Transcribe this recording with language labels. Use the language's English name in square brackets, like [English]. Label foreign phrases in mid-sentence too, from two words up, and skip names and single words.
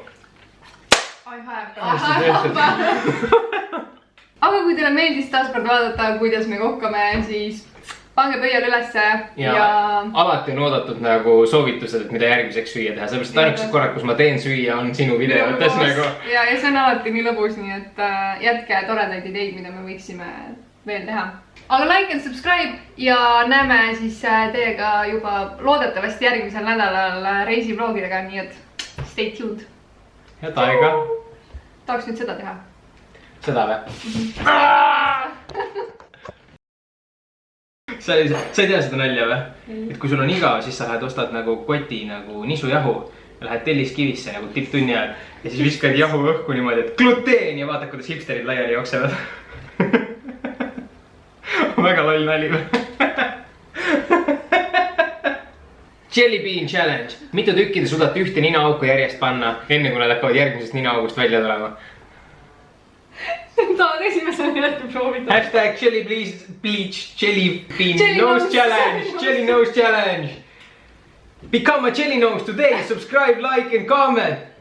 [Estonian] Ai aga kui teile meeldis taaskord vaadata, kuidas me kokkame, siis pange pöial ülesse ja... Alati on oodatud nagu soovitused, et mida järgmiseks süüa teha. Sellepärast ainukesed korrad, kus ma teen süüa, on sinu videotes nagu. Ja see on alati nii lõbus, nii et jätke toredaid ideid, mida me võiksime veel teha. Aga [English] like and subscribe [Estonian] ja näeme siis teiega juba loodetavasti järgmisel nädalal reisivlogidega, nii et [English] stay tuned. [Estonian] Head aega. Tahaks nüüd seda teha. Seda või? Sa ei tea seda nalja või? Et kui sul on igav, siis sa lähed ostad nagu koti nagu nisujahu ja lähed telliskivisse nagu tipptunni ajal ja siis viskad jahu õhku niimoodi, et gluteen ja vaatad, kuidas hipsterid laiali jooksevad. Väga loll nali või? Jelly Bean Challenge. Mitu tükki te suudate ühte ninaauku järjest panna, enne kui nad hakkavad järgmisest ninaaugust välja tulema? Tahad esimesena jätku proovida. Hashtag Jelly Bean Nose Challenge. Jelly Nose Challenge. [English] Become a Jelly Nose today. Subscribe, like and comment.